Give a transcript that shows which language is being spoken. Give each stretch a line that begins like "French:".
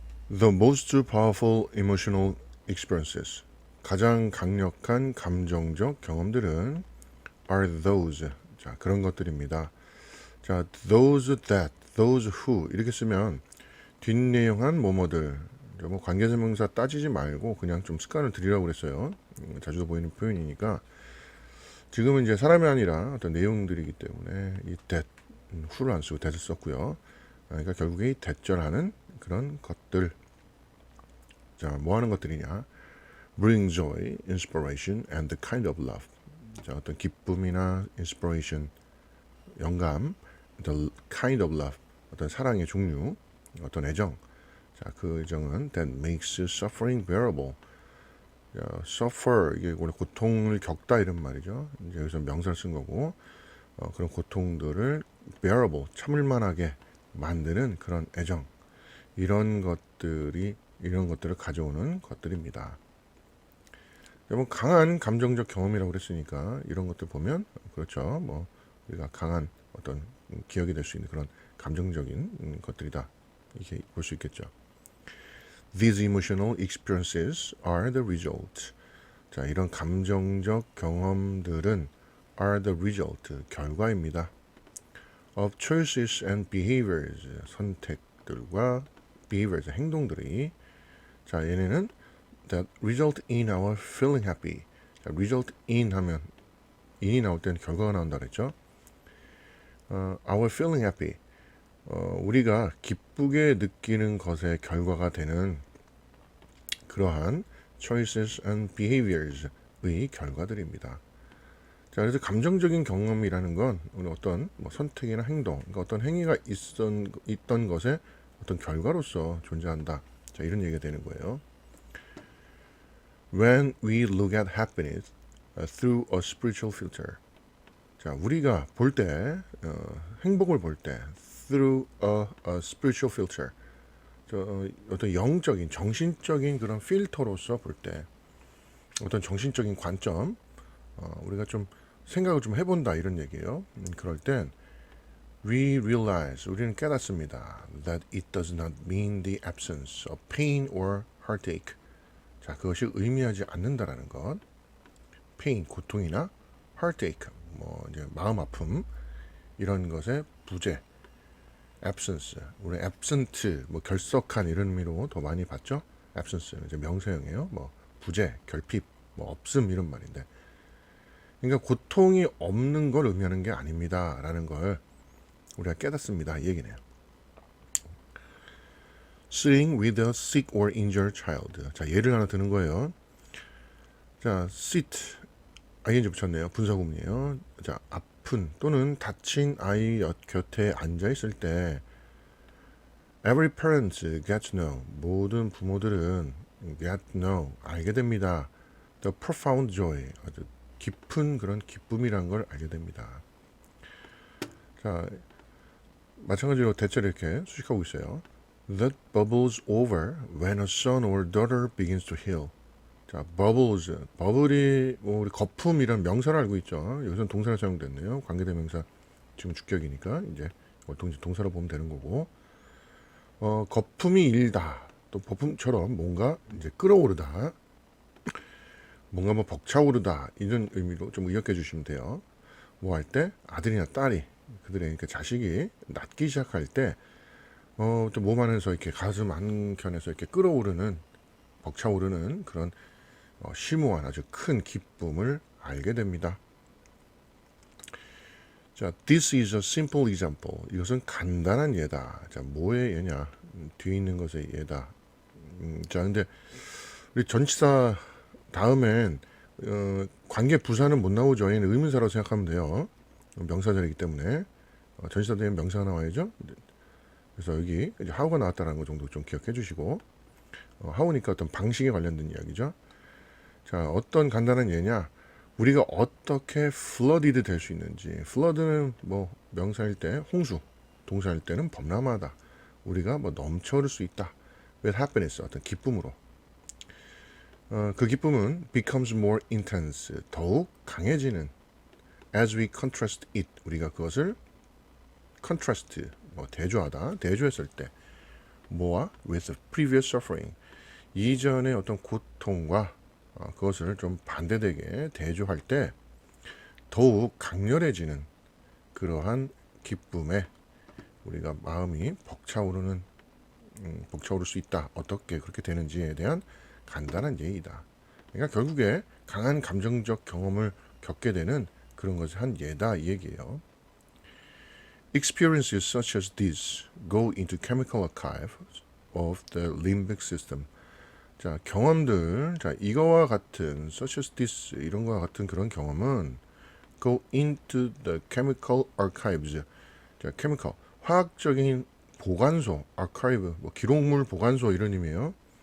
English: The most powerful emotional experiences.
Korean: 가장 강력한 감정적 경험들은
English: are those.
Korean: 자, 그런 것들입니다. 자,
English: those that, those who
Korean: 이렇게 쓰면 뒷내용한 뭐뭐들. 뭐 관계대명사 따지지 말고 그냥 좀 습관을 들이라고 그랬어요. 자주도 보이는 표현이니까 지금은 이제 사람이 아니라 어떤 내용들이기 때문에 이 that, who를 안 쓰고 that을 썼고요. 그러니까 결국에 이 that절하는 그런 것들. 자, 뭐 하는 것들이냐?
English: Bring joy, inspiration, and the kind of love.
Korean: 자, 어떤 기쁨이나 inspiration, 영감,
English: the kind of love,
Korean: 어떤 사랑의 종류, 어떤 애정. 자, 그 애정은
English: that makes suffering bearable.
Korean: 자, suffer 이게 원래 고통을 겪다 이런 말이죠. 이제 여기서 명사를 쓴 거고 그런 고통들을 bearable 참을만하게 만드는 그런 애정 이런 것들을 가져오는 것들입니다. 여러분 강한 감정적 경험이라고 그랬으니까 이런 것들 보면 그렇죠. 뭐 우리가 강한 어떤 기억이 될 수 있는 그런 감정적인 것들이다 이렇게 볼 수 있겠죠.
English: These emotional experiences are the result.
Korean: 자, 이런 감정적 경험들은
English: are the result
Korean: 결과입니다.
English: of choices and behaviors
Korean: 선택들과
English: behaviors
Korean: 행동들이 자 얘네는
English: that result in our feeling happy.
Korean: 자, result in 하면 in이 나올 때는 결과가 나온다 그랬죠.
English: our feeling happy.
Korean: 우리가 기쁘게 느끼는 것의 결과가 되는 그러한
English: choices and behaviors
Korean: 의 결과들입니다. 자, 그래서 감정적인 경험이라는 건 어떤 뭐 선택이나 행동, 그러니까 어떤 행위가 있던 것의 어떤 결과로서 존재한다. 자, 이런 얘기가 되는 거예요.
English: When we look at happiness through a spiritual filter.
Korean: 자, 우리가 볼 때, 행복을 볼 때,
English: through a spiritual filter.
Korean: 어떤 영적인, 정신적인 그런 필터로서 볼 때, 어떤 정신적인 관점, 우리가 좀 생각을 좀 해본다 이런 얘기예요. 그럴 땐
English: we realize,
Korean: 우리는 깨닫습니다.
English: That it does not mean the absence of pain or heartache.
Korean: 자, 그것이 의미하지 않는다라는 것. pain, 고통이나 heartache, 뭐 이제 마음 아픔 이런 것의 부재. absence, 우리 absent, 뭐 결석한 이런 의미로 더 많이 봤죠. absence 이제 명사형이에요. 뭐 부재, 결핍, 뭐 없음 이런 말인데. 그러니까 고통이 없는 걸 의미하는 게 아닙니다라는 걸 우리가 깨닫습니다. 이 얘기네요.
English: Sitting with a sick or injured child.
Korean: 자, 예를 하나 드는 거예요. 자, sit, ing 붙였네요. 분사구문이에요. 자, 아픈 또는 다친 아이 곁에 앉아 있을 때
English: every parent gets to know.
Korean: 모든 부모들은
English: get to know.
Korean: 알게 됩니다.
English: The profound joy.
Korean: 아주 깊은 그런 기쁨이란 걸 알게 됩니다. 자, 마찬가지로 대체로 이렇게 수식하고 있어요.
English: That bubbles over when a son or daughter begins to heal.
Korean: 자, bubbles, 버블이 뭐 우리 거품이란 명사를 알고 있죠. 여기서는 동사가 사용됐네요. 관계대명사 지금 주격이니까 이제 동사로 보면 되는 거고. 거품이 일다. 또 거품처럼 뭔가 이제 끓어오르다. 뭔가 뭐 벅차오르다 이런 의미로 좀 의역해 주시면 돼요. 뭐 할 때 아들이나 딸이 그들의 그러니까 자식이 낫기 시작할 때 또 몸 안에서 이렇게 가슴 한켠에서 이렇게 끓어오르는 벅차오르는 그런 심오한 아주 큰 기쁨을 알게 됩니다.
English: 자, this is a simple example.
Korean: 이것은 간단한 예다. 자, 뭐의 예냐? 뒤에 있는 것의 예다. 자, 근데 우리 전치사 다음엔 관계 부사는 못 나오죠. 얘는 의문사라고 생각하면 돼요. 명사절이기 때문에 전치사 되면 명사가 나와야죠. 그래서 여기 이제 how가 나왔다는 거 정도 좀 기억해 주시고 how니까 어떤 방식에 관련된 이야기죠. 자, 어떤 간단한 예냐? 우리가 어떻게 flooded 될 수 있는지. flood는 뭐 명사일 때 홍수, 동사일 때는 범람하다. 우리가 뭐 넘쳐흐를 수 있다.
English: with happiness
Korean: 어떤 기쁨으로. 그 기쁨은
English: becomes more intense
Korean: 더욱 강해지는
English: as we contrast it
Korean: 우리가 그것을
English: contrast
Korean: 대조하다, 대조했을 때 뭐와
English: with previous suffering
Korean: 이전의 어떤 고통과 그것을 좀 반대되게 대조할 때 더욱 강렬해지는 그러한 기쁨에 우리가 마음이 벅차오를 수 있다. 어떻게 그렇게 되는지에 대한 간단한 예이다. 그러니까 결국에 강한 감정적 경험을 겪게 되는 그런 것의 한 예다 이 얘기예요.
English: Experiences such as these go into chemical archives of the limbic system.
Korean: 자, 경험들, 자, 이거와 같은
English: such as this
Korean: 이런 거와 같은 그런 경험은
English: go into the chemical archives.
Korean: 자, chemical 화학적인 보관소, archive 뭐 기록물 보관소 이런 의미예요.